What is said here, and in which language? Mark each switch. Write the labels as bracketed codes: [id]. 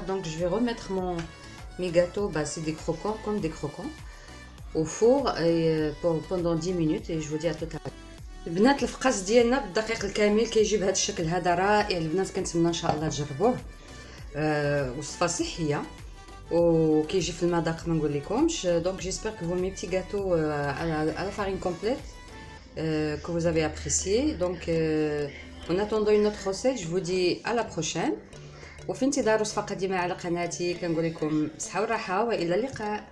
[fr] دونك جو في روميتر مي غاتو باسي دي كروكون كوم دي كروكون au four pendant 10 minutes et je vous dis à tout à l'heure. [ar] البنات الفقاس ديالنا بالدقيق الكامل كيجي بهذا الشكل هذا رائع البنات. كنتمنى ان شاء الله تجربوه. وصفه صحيه وكيجي في المذاق ما نقول لكمش. [fr] دونك جيسبر que vos mes petits gâteaux à la farine complète que vous avez apprécié. Donc en attendant une autre recette, je vous dis à la prochaine. [ar] وفي انتظار وصفه قديمه على قناتي كنقول لكم صحه وراحه والى اللقاء.